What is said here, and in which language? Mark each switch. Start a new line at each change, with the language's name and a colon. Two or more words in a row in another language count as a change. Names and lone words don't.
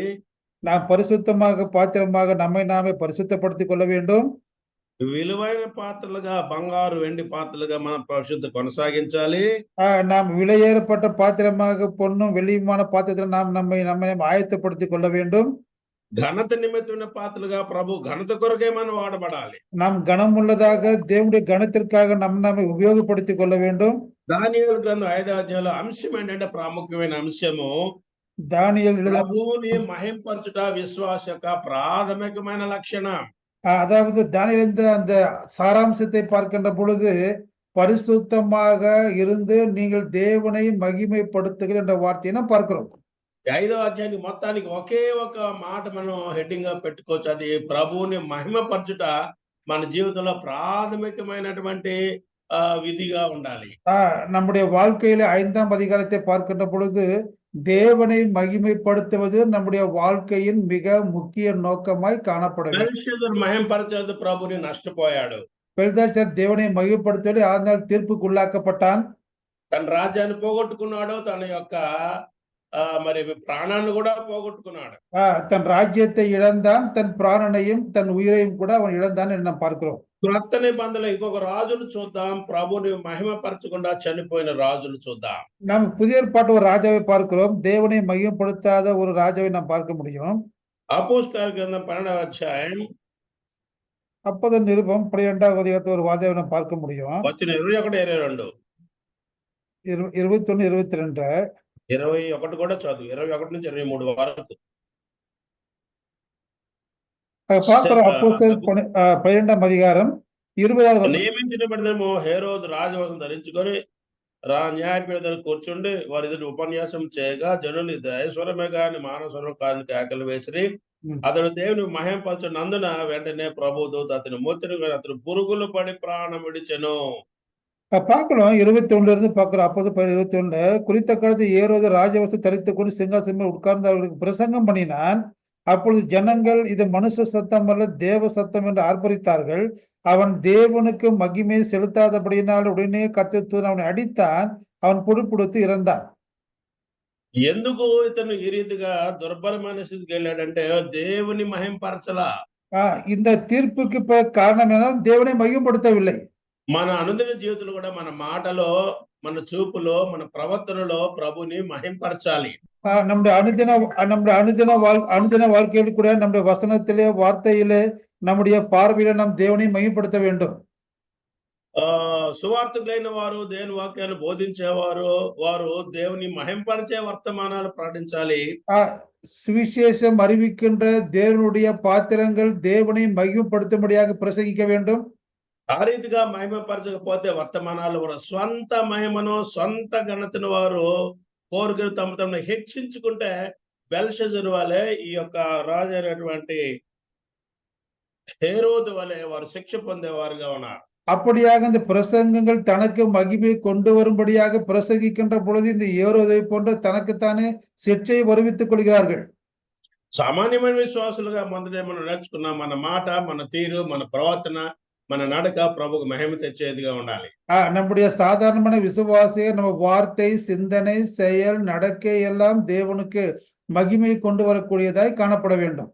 Tamil: நாம் பரிசுத்தமாக பாத்திரமாக நம்மை நாமே பரிசுத்தப்படுத்திக் கொள்ள வேண்டும்.
Telugu: విలువైన పాత్రలుగా, బంగారు వెండి పాత్రలుగా మనం పరిశుద్ధ కొనసాగించాలి.
Tamil: நாம் விலையேறப்பட்ட பாத்திரமாக பொன்னும் வெள்ளியுமான பாத்திரத்தில் நாம் நம்மை ஆயத்தப்படுத்திக் கொள்ள வேண்டும்.
Telugu: ఘనత నిమిత్తమైన పాత్రలుగా ప్రభు ఘనత కొరకే మనం వాడబడాలి.
Tamil: நாம் கனம் உள்ளதாக தேவனுடைய கனத்திற்காக நம்மை உபயோகப்படுத்திக் கொள்ள வேண்டும்.
Telugu: దానియేలు గ్రంథం 5వ అధ్యాయంలో అంశం ఏంటంటే, ప్రాముఖ్యమైన అంశము
Tamil: தானிయేல்
Telugu: ప్రభువుని మహింపరచుట విశ్వాస యొక్క ప్రాథమికమైన లక్షణం.
Tamil: அதாவது தானியேல் அந்த சாராம்சத்தை பார்க்கின்ற பொழுது பரிசுத்தமாக இருந்து நீங்கள் தேவனை மகிமைப்படுத்துகிற என்ற வார்த்தையை நாம் பார்க்கிறோம்.
Telugu: 5వ అధ్యాయానికి మొత్తానికి ఒకే ఒక మాట మనం హెడ్డింగ్ గా పెట్టుకోవచ్చు. అది ప్రభువుని మహిమపరచుట మన జీవితంలో ప్రాథమికమైనటువంటి విధిగా ఉండాలి.
Tamil: நம்முடைய வாழ்க்கையில 5ஆம் அதிகாரத்தை பார்க்கின்ற பொழுது தேவனை மகிமைப்படுத்துவது நம்முடைய வாழ்க்கையின் மிக முக்கிய நோக்கமாய் காணப்பட வேண்டும்.
Telugu: బెల్షెజర్ మహింపరచదు ప్రభుని నష్టపోయాడు.
Tamil: பெல்தாத்சார் தேவனை மகிமைப்படுத்தவில்லை, ஆனால் தீர்ப்புக்குள்ளாக்கப்பட்டான்.
Telugu: తన రాజ్యాన్ని పోగొట్టుకున్నాడు. తన యొక్క మరి ప్రాణాన్ని కూడా పోగొట్టుకున్నాడు.
Tamil: தன் ராஜ்யத்தை இழந்தான், தன் பிராணனையும் தன் உயிரையும் கூட அவன் இழந்தான் என்று நாம் பார்க்கிறோம்.
Telugu: క్రొత్త నిబంధనలో ఇంకొక రాజును చూద్దాం. ప్రభుని మహిమపరచకుండా చనిపోయిన రాజును చూద్దాం.
Tamil: நாம் புதிய ஏற்பாட்டு ஒரு ராஜாவை பார்க்கிறோம். தேவனை மகிமைப்படுத்தாத ஒரு ராஜாவை நாம் பார்க்க முடியும்.
Telugu: అపోస్తలుల గ్రంథం 12వ అధ్యాయం
Tamil: அப்போது நிருபம் 12வது அதிகாரத்தில் ஒரு ராஜாவை நாம் பார்க்க முடியும்.
Telugu: వచ్చిన 21, 22 21, 22 21 కూడా చదువు. 21 నుంచి 23 వరకు.
Tamil: பார்க்கிறோம். அப்போஸ்தலர் 12ஆம் அதிகாரம் 20வது வசனம்.
Telugu: నియమించబడిన హేరోదు రాజవస్త్రం ధరించుకొని న్యాయపీఠాలు కూర్చుండి వారి ఎదుట ఉపన్యాసం చేయగా జనులు ఇది ఐశ్వర్యమే కాని మానస్వరం కాని కేకలు వేసిరి. అతడు దేవుని మహిమపరచునందున వెంటనే ప్రభు దూత అతని మూర్తిని అతను పురుగులు పడి ప్రాణం విడిచెను.
Tamil: பார்க்கிறோம் 21 இருந்து பார்க்கிறோம். அப்போஸ்தலர் 21 குறித்த காலத்து ஏரோது ராஜவஸ்து தரித்துக் கொண்டு சிங்காசனம் உட்கார்ந்து அவர்களுக்கு பிரசங்கம் பண்ணினான். அப்பொழுது ஜனங்கள் இது மனுஷ சத்தம் அல்ல தேவ சத்தம் என்று ஆர்ப்பரித்தார்கள். அவன் தேவனுக்கு மகிமை செலுத்தாதபடியினால் உடனே கர்த்தர் அவனை அடித்தான். அவன் புடுப்புடுத்து இறந்தான்.
Telugu: ఎందుకు ఇతను ఈ రీతిగా దుర్భరమైన స్థితికి వెళ్ళాడంటే దేవుని మహింపరచలా.
Tamil: இந்த தீர்ப்புக்கு காரணம் என்ன? தேவனை மகிமைப்படுத்தவில்லை.
Telugu: మన అనుదిన జీవితంలో కూడా మన మాటలో, మన చూపులో, మన ప్రవర్తనలో ప్రభుని మహింపరచాలి.
Tamil: நம்முடைய அனுதின வாழ்க்கையில் கூட நம்முடைய வசனத்திலே, வார்த்தையிலே, நம்முடைய பார்வையில நாம் தேவனை மகிமைப்படுத்த வேண்டும்.
Telugu: సువార్తికులైన వారు, దేవుని వాక్యాన్ని బోధించేవారు, వారు దేవుని మహింపరిచే వర్తమానాలు ప్రకటించాలి.
Tamil: சுவிசேஷம் அறிவிக்கின்ற தேவனுடைய பாத்திரங்கள் தேவனை மகிமைப்படுத்தும்படியாக பிரசங்கிக்க வேண்டும்.
Telugu: ఆ రీతిగా మహిమపరచకపోతే వర్తమానాలు వారు స్వంత మహిమను, సొంత ఘనతను వారు కోరికలు తమను హెచ్చించుకుంటే బెల్షెజరు వలె ఈ యొక్క రాజు అయినటువంటి హేరోదు వలె వారు శిక్ష పొందేవారుగా ఉన్నారు.
Tamil: அப்படியாக இந்த பிரசங்கங்கள் தனக்கு மகிமை கொண்டு வரும்படியாக பிரசங்கிக்கின்ற பொழுது இந்த ஏரோதை போன்ற தனக்குத்தானே சிற்றை வருவித்துக் கொள்கிறார்கள்.
Telugu: సామాన్యమైన విశ్వాసులుగా మొదట మనం నేర్చుకున్నాం. మన మాట, మన తీరు, మన ప్రవర్తన, మన నడక ప్రభుకు మహిమ తెచ్చేదిగా ఉండాలి.
Tamil: நம்முடைய சாதாரணமான விசுவாசிகள் நம்ம வார்த்தை, சிந்தனை, செயல், நடக்கை எல்லாம் தேவனுக்கு மகிமை கொண்டு வரக்கூடியதாய் காணப்பட வேண்டும்.